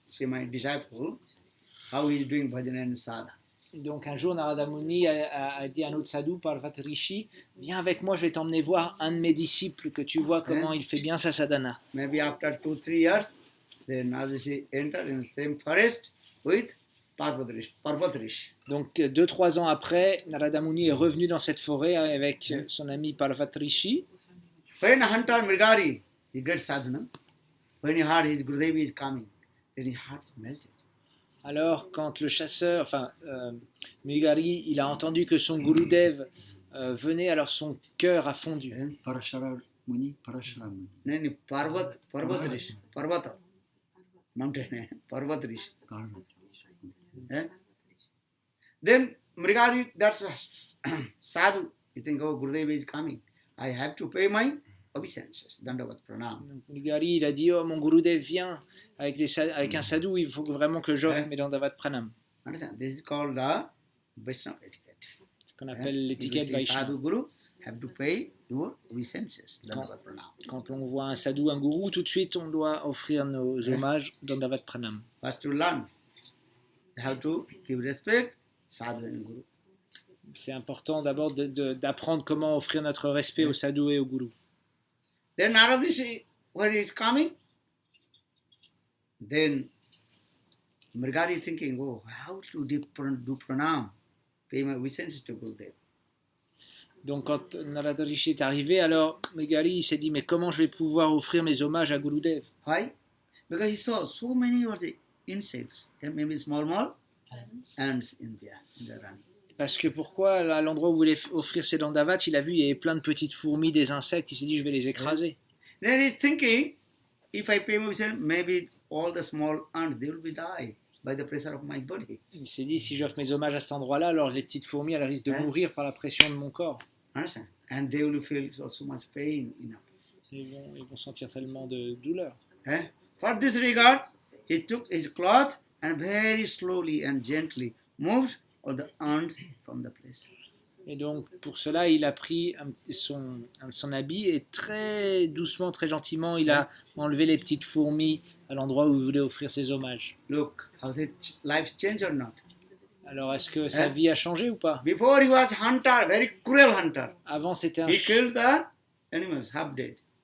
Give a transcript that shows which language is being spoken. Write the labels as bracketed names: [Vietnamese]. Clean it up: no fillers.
[English] See my disciple, how he is doing bhajan and sadha. [French] Donc un jour, Narada Muni a dit à un autre sadhu, Parvat Rishi, viens avec moi, je vais t'emmener voir un de mes disciples, que tu vois comment il fait bien sa sadhana. [English] Maybe after 2-3 years, then Narada Rishi entered in the same forest with Parvat Rishi. [French] Donc 2-3 ans après, Narada Muni est revenu dans cette forêt avec son ami Parvat Rishi. [English] When Hunter Mrigari, he gets sadhana, when he heard his Gurudev is coming, then his heart melted. [French] Alors, quand le chasseur, Mrigari, il a entendu que son Gurudev venait, alors son cœur a fondu. [English] Parashara Muni. Then Parvat Rishi, Parvata, mountain, Parvat Rishi. Then Mrigari, that's sadhu. You think, oh, Gurudev is coming. I have to pay my obeisances, Dandavat Pranam. [French] Donc, Mrigari, il a dit, oh, mon Gurudev vient avec un sadhu, il faut vraiment que j'offre mes Dandavat Pranam. [English] Understand? This is called the Vaishnava etiquette. [French] Ce qu'on appelle l'étiquette [Sanskrit] Sadhu [French] Vaishnava. [English] Guru have to pay your obeisances, Dandavat Pranam. [French] Quand on voit un sadhu, un gourou, tout de suite, on doit offrir nos hommages Dandavat Pranam. [English] First to learn, you have to give respect, sadhu and guru. [French] C'est important d'abord d'apprendre comment offrir notre respect au sadhu et au gourou. [English] Then Narad Rishi, when he is coming, Then Mrigari thinking, oh, how to do pranam, pay my obeisances to Gurudev. [French] Donc quand Narada Rishi est arrivé, alors Megali il s'est dit mais comment je vais pouvoir offrir mes hommages à Gurudev? [English] Why? Because he saw so many of the insects, maybe small ants in the run. [French] Parce que pourquoi, à l'endroit où il voulait offrir ses dandavats, il a vu il y avait plein de petites fourmis, des insectes, il s'est dit je vais les écraser. [English] Then he's thinking, if I pay my obeisance, maybe all the small ants, they will be die by the pressure of my body. [French] Il s'est dit si j'offre mes hommages à cet endroit-là, alors les petites fourmis elles risquent de mourir par la pression de mon corps. [English] Understand? And they will feel so much pain enough. [French] Ils vont sentir tellement de douleur. [English] For this regard, he took his cloth and very slowly and gently moved all the ants from the place. [French] Et donc pour cela il a pris son habit et très doucement, très gentiment il a enlevé les petites fourmis à l'endroit où il voulait offrir ses hommages. [English] Look, how his life changed or not? [French] Alors est-ce que sa vie a changé ou pas? [English] Before he was hunter, very cruel hunter. [French] Avant c'était [English] He killed the animals, half dead.